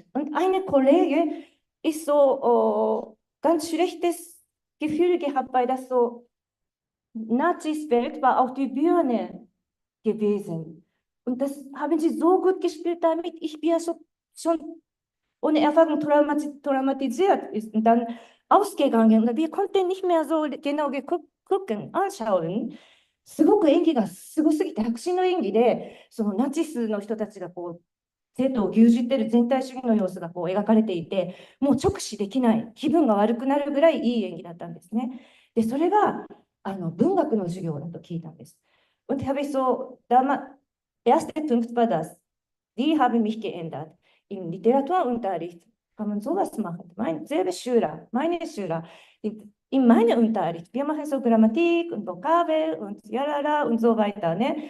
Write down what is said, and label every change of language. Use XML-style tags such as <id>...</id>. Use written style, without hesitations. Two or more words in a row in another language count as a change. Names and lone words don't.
<de>Und eine Kollege ist so ganz schlechtes Gefühl gehabt, weil das so Nazis Welt war auf die Bühne gewesen. Und das haben sie so gut gespielt, damit ich bin ja schon ohne Erfahrung traumatisiert ist und dann ausgegangen. Und wir konnten nicht mehr so genau gucken, anschauen.</de> <ja>すごく演技がすごすぎて、迫真の演技で、そのナチスの人たちがこう生徒を牛耳っている全体主義の様子がこう描かれていて、もう直視できない、気分が悪くなるぐらいいい演技だったんですね。で、それが文学の授業だと聞いたんです。</ja> <de>Und habe ich so, erste Punkt war das, die haben mich geändert. Im Literaturunterricht kann man sowas machen. Selbe Schüler, meine Schüler, in meinem Unterricht, wir machen so Grammatik und Vokabel und Yarara und so weiter, ne?</de>